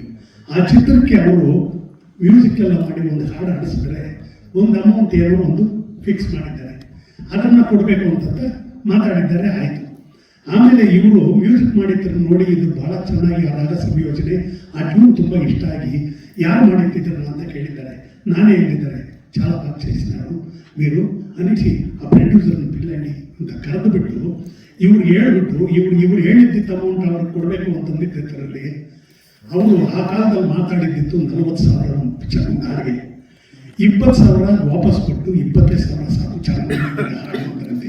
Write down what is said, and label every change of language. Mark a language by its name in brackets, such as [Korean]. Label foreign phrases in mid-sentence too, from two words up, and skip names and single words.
[Kannada] ಆ ಚಿತ್ರಕ್ಕೆ ಅವರು ಮ್ಯೂಸಿಕ್ ಎಲ್ಲ ಮಾಡಿ ಒಂದು ಹಾಡು ಹಾಡಿಸಿದ್ರೆ ಒಂದು ಅಮೌಂಟ್ ಏನೋ ಒಂದು ಫಿಕ್ಸ್ ಮಾಡಿದ್ದಾರೆ, ಅದನ್ನು ಕೊಡಬೇಕು ಅಂತ ಮಾತಾಡಿದ್ದಾರೆ. ಆಯಿತು. ಆಮೇಲೆ ಇವರು ಮ್ಯೂಸಿಕ್ ಮಾಡಿದ್ರು ನೋಡಿ, ಇದು ಭಾಳ ಚೆನ್ನಾಗಿ ಆ ರಾಗ ಸಂಯೋಜನೆ, ಆ ಟ್ಯೂನ್ ತುಂಬ ಇಷ್ಟ ಆಗಿ ಯಾರು ಮಾಡಿಟ್ಟಿದ್ರು ಅಂತ ಕೇಳಿದ್ದಾರೆ. ನಾನೇ ಹೇಳಿದ್ದಾರೆ, [Telugu] చాలా బాగా చేసినారు మీరు అనేసి ఆ [Kannada] ಪ್ರೊಡ್ಯೂಸರ್ನ ಪಿಲ್ಲಂಡಿ ಅಂತ ಕರೆದು ಬಿಟ್ಟು ಇವ್ರು ಹೇಳ್ಬಿಟ್ಟು ಇವ್ರು ಹೇಳಿದ್ದಿತ್ತು ಅಮೌಂಟ್ ಅವ್ರಿಗೆ ಕೊಡಬೇಕು ಅಂತಂದಿದ್ದರಲ್ಲಿ ಅವರು ಆ ಕಾಲದಲ್ಲಿ ಮಾತಾಡಿದ್ದಿತ್ತು 40,000 ಪಿಕ್ಚರ್ ಹಾಡಿಗೆ 20,000 ವಾಪಸ್ ಕೊಟ್ಟು 25,000 ಸಾಕು ಚೆನ್ನಾಗಿ ಹಾಡುವಂತೆ.